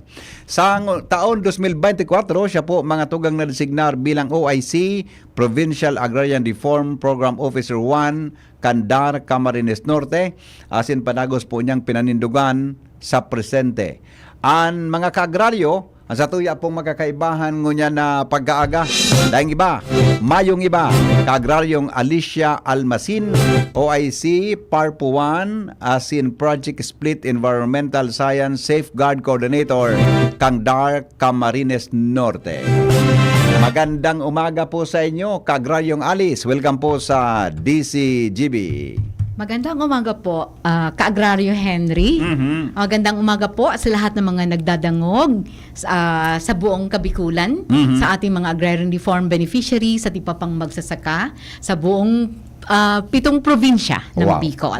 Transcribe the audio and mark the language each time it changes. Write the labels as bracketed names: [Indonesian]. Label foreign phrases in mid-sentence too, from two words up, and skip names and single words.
[Bikol] Sa taon 2024, siya po mga tugang na designar bilang OIC, Provincial Agrarian Reform Program Officer 1, Candar, Camarines Norte, asin panagos po niyang pinanindugan sa presente. Ang mga kaagraryo, ang sa tuya pong magkakaibahan ngunya na pagkaaga. Dahil iba, mayong iba, Kaagraryong Alicia Almasin, OIC, PARPO 1, asin Project Split Environmental Science Safeguard Coordinator, Candar, Camarines Norte. [Filipino] Magandang umaga po sa inyo, Kaagraryong Alice. Welcome po sa DCGB. Magandang umaga po, Ka-Agraryo Henry. Magandang umaga po sa lahat ng mga nagdadangog sa buong Kabikulan, sa ating mga [English] agrarian reform beneficiaries, [Filipino] sa tipa pang magsasaka, sa buong 7 probinsya ng Bicol.